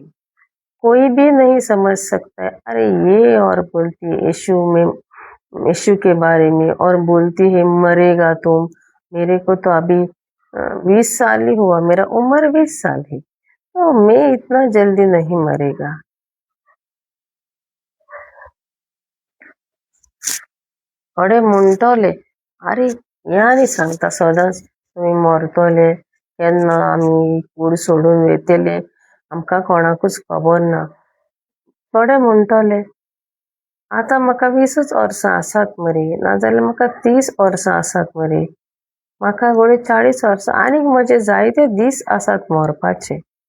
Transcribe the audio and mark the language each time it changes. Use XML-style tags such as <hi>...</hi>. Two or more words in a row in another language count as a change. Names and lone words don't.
<hi>कोई भी नहीं समझ सकता है। अरे ये और बोलती है यीशु के बारे में, और बोलती है मरेगा तुम। मेरे को तो अभी 20 साल ही हुआ, मेरा उम्र 20 साल है, तो मैं इतना जल्दी नहीं मरेगा।</hi> <kok>थोडे म्हणटले अरे या नी सांगता सदांच तुम्ही मरतले, केन्ना आमी कूड सोडून वेतले, आमकां कोणाकूच खबर ना। थोडे म्हणटले आतां म्हाका 20च वर्सां आसात मरे, नाजाल्यार म्हाका 30 वर्सां आसात मरे, म्हाका घोडे 40 वर्सां, आनीक म्हजे जायते दीस आसात मरपाचे।</kok>